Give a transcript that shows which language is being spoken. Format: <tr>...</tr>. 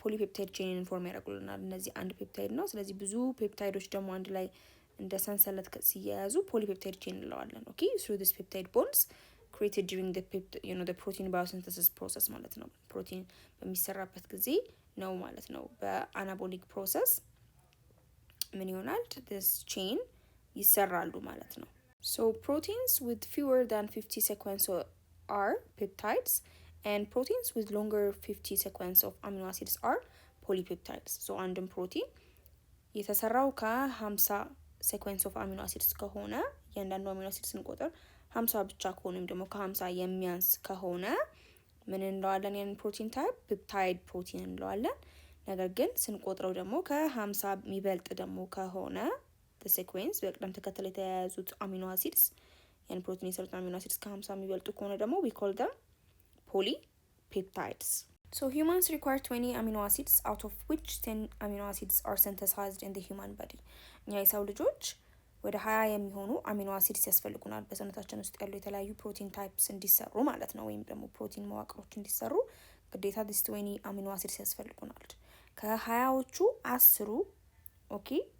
<am>ፖሊፔፕታይድ ቼን ኢንፎርም ያደርጉልናል። እነዚህ አንድ ፔፕታይድ ነው። ስለዚህ ብዙ ፔፕታይዶች ደግሞ አንድ ላይ እንደ ሰንሰለት ሲያያዙ ፖሊፔፕታይድ ቼን እንለዋለን። ኦኬ</am> <en>through this peptide bonds created during the protein biosynthesis process</en> <am>ማለት ነው። ፕሮቲን በሚሰራበት ጊዜ ነው ማለት ነው። በአናቦሊክ ፕሮሰስ ምን ይሆናል?</am> <en>this chain</en> <am>ይሰራሉ ማለት ነው።</am> <en>So proteins with fewer than 50 sequences are peptides and proteins with longer 50 sequence of amino acids are polypeptides.</en> <am>So አንድም ፕሮቲን የተሰራው ከ50</am> <en>sequence of amino acids</en> <am>ከሆነ ያንዳንዱ አሚኖ አሲድ ስንቆጥር 50 ብቻ ከሆነ ወይም ደግሞ ከ50 የሚያንስ ከሆነ ምን እንለዋለን? ያን ፕሮቲን ታይፕ ፔፕታይድ ፕሮቲን እንለዋለን። ነገር ግን ስንቆጥረው ደግሞ ከ50 የሚበልጥ ደግሞ ከሆነ the sequence በቅደም ተከተል የተያያዙት አሚኖ አሲድስ ያን ፕሮቲን የሰሩት አሚኖ አሲድስ ከ50 የሚበልጡ ከሆነ ደግሞ</am> <en>we call them polypeptides. So humans require 20 amino acids out of which 10 amino acids are synthesized in the human body.</en> <am>እኛ የሰው ልጆች ወደ 20 የሚሆኑ አሚኖ አሲድስ ያስፈልጉናል በሰውነታችን ውስጥ ያሉ የተለያዩ ፕሮቲን ታይፕስ እንዲሰሩ ማለት ነው። ወይም ደግሞ ፕሮቲን መዋቅሮች እንዲሰሩ ግዴታ this 20 አሚኖ አሲድስ ያስፈልጉናል። ከ20ዎቹ 10 ኦኬ</am>